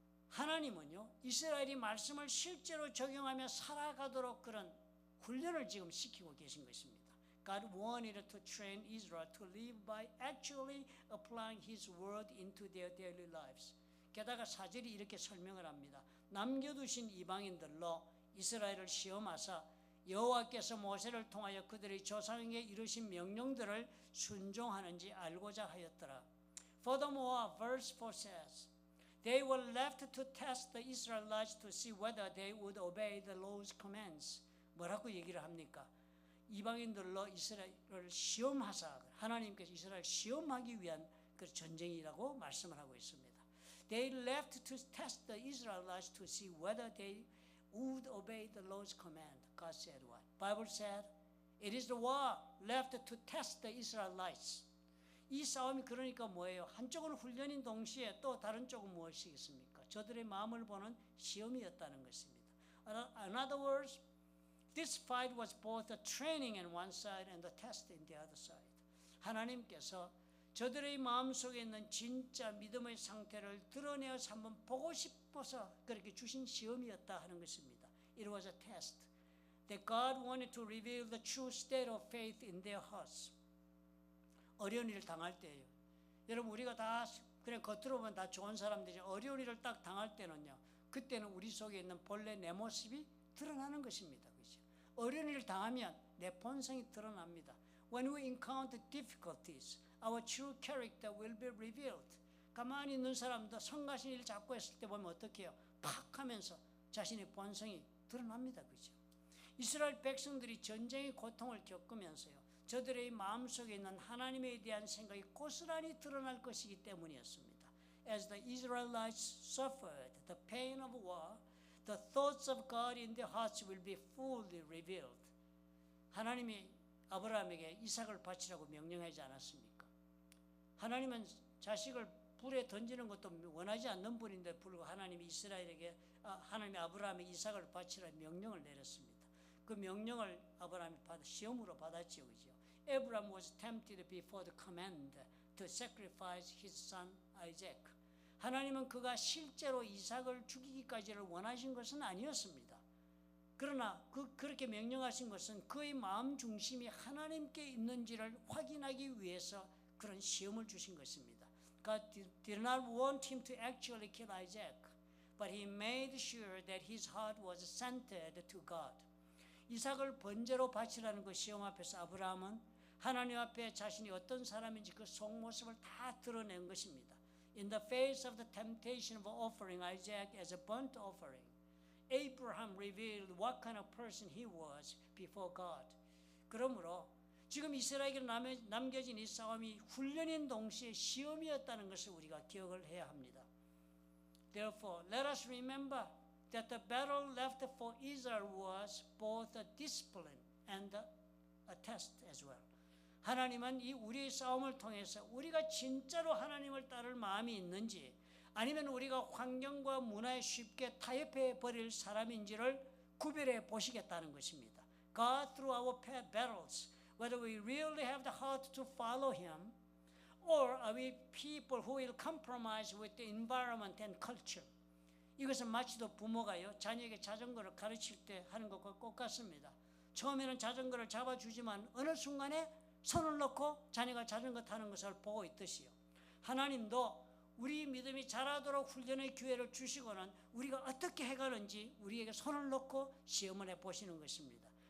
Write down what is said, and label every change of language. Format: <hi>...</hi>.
<ko>하나님은요, 이스라엘이 말씀을 실제로 적용하며 살아가도록 그런 훈련을 지금 시키고 계신 것입니다.</ko> <en>God wanted to train Israel to live by actually applying His word into their daily lives.</en> <ko>게다가 4절이 이렇게 설명을 합니다. 남겨두신 이방인들로 이스라엘을 시험하사 여호와께서 모세를 통하여 그들의 조상에게 이르신 명령들을 순종하는지 알고자 하였더라.</ko> <en>Furthermore, verse 4 says, They were left to test the Israelites to see whether they would obey the Lord's commands.</en> <ko>뭐라고 얘기를 합니까? 이방인들로 이스라엘을 시험하사 하나님께서 이스라엘 시험하기 위한 그 전쟁이라고 말씀을 하고 있습니다.</ko> <en>They left to test the Israelites to see whether they would obey the Lord's command. God said what? Bible said, it is the war left to test the Israelites.</en> <ko>이 싸움이 그러니까 뭐예요? 한쪽은 훈련인 동시에 또 다른 쪽은 무엇이겠습니까? 저들의 마음을 보는 시험이었다는 것입니다.</ko> <en>In other words, this fight was both a training on one side and a test on the other side.</en> <ko>하나님께서 저들의 마음속에 있는 진짜 믿음의 상태를 드러내어서 한번 보고 싶어서 그렇게 주신 시험이었다 하는 것입니다.</ko> <en>It was a test that God wanted to reveal the true state of faith in their hearts.</en> <ko>어려운 일을 당할 때예요. 여러분 우리가 다 그냥 겉으로 보면 다 좋은 사람들이 어려운 일을 딱 당할 때는요. 그때는 우리 속에 있는 본래 내 모습이 드러나는 것입니다. 그렇죠? 어려운 일을 당하면 내 본성이 드러납니다.</ko> <en>When we encounter difficulties, our true character will be revealed.</en> <ko>가만히 있는 사람도 성가신 일 자꾸 했을 때 보면 어떻게 해요? 팍 하면서 자신의 본성이 드러납니다. 그렇죠? 이스라엘 백성들이 전쟁의 고통을 겪으면서요. 저들의 마음속에 있는 하나님에 대한 생각이 고스란히 드러날 것이기 때문이었습니다.</ko> <en>As the Israelites suffered the pain of war, the thoughts of God in their hearts will be fully revealed.</en> <ko>하나님이 아브라함에게 이삭을 바치라고 명령하지 않았습니까? 하나님은 자식을 불에 던지는 것도 원하지 않는 분인데 불구하고 하나님이 하나님이 아브라함에게 이삭을 바치라고 명령을 내렸습니다. 그 명령을 아브라함이 시험으로 받았지요. 그죠?</ko> <en>Abraham was tempted before the command to sacrifice his son Isaac.</en> <ko>하나님은 그가 실제로 이삭을 죽이기까지를 원하신 것은 아니었습니다. 그러나 그렇게 명령하신 것은 그의 마음 중심이 하나님께 있는지를 확인하기 위해서 그런 시험을 주신 것입니다.</ko> <en>God did not want him to actually kill Isaac, but he made sure that his heart was centered to God.</en> <ko>이삭을 번제로 바치라는 그 시험 앞에서 아브라함은 하나님 앞에 자신이 어떤 사람인지 그 속모습을 다 드러낸 것입니다.</ko> <en>In the face of the temptation of offering Isaac as a burnt offering, Abraham revealed what kind of person he was before God.</en> <ko>그러므로 지금 이스라엘에게 남겨진 이 싸움이 훈련인 동시에 시험이었다는 것을 우리가 기억을 해야 합니다.</ko> <en>Therefore, let us remember that the battle left for Israel was both a discipline and a test as well.</en> <ko>하나님은 이 우리의 싸움을 통해서 우리가 진짜로 하나님을 따를 마음이 있는지 아니면 우리가 환경과 문화에 쉽게 타협해 버릴 사람인지를 구별해 보시겠다는 것입니다.</ko> <en>God through our battles, whether we really have the heart to follow Him, or are we people who will compromise with the environment and culture?</en> <ko>이것은 마치도 부모가요 자녀에게 자전거를 가르칠 때 하는 것과 똑같습니다. 처음에는 자전거를 잡아주지만 어느 순간에 손을 놓고 자녀가 자전거 타는 것을 보고 있듯이요. 하나님도 우리 믿음이 자라도록 훈련의 기회를 주시고는 우리가 어떻게 해가는지 우리에게 손을 놓고 시험을 해보시는 것입니다.</ko>